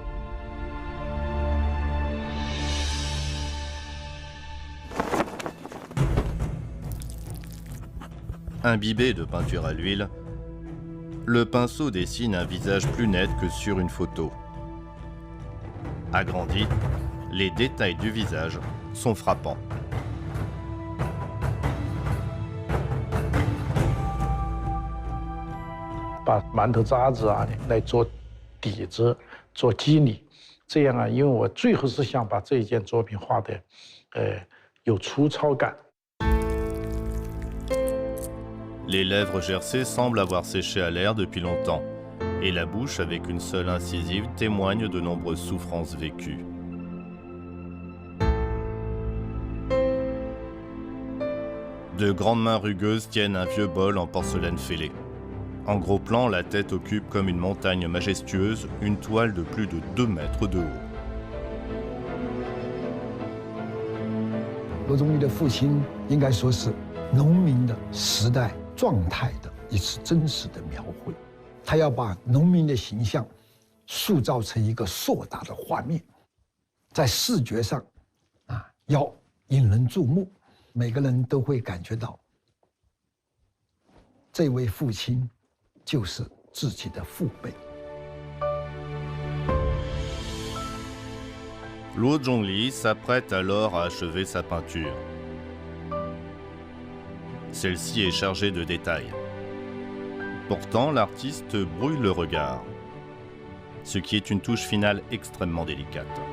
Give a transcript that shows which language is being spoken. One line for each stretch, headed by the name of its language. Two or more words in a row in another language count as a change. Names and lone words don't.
French: Imbibé de peinture à l'huile, le pinceau dessine un visage plus net que sur une photo. Agrandi, les détails du visage sont frappants.
Chinese: Par 馒头渣子啊来做底子，做肌理，这样啊，因为我最后是想把这一件作品画的，有粗糙感。
French: Les lèvres gercées semblent avoir séché à l'air depuis longtemps, et la bouche avec une seule incisive témoigne de nombreuses souffrances vécues. De grandes mains rugueuses tiennent un vieux bol en porcelaine fêlée. En gros plan, la tête occupe comme une montagne majestueuse une toile de plus de 2 mètres de haut.
Chinese: 罗中立的父亲应该说是农民的时代状态的一次真实的描绘。他要把农民的形象塑造成一个硕大的画面，在视觉上要引人注目，每个人都会感觉到这位父亲就是自己的父辈。
French: Luo Zhongli s'apprête alors à achever sa peinture. Celle-ci est chargée de détails. Pourtant, l'artiste brouille le regard, ce qui est une touche finale extrêmement délicate.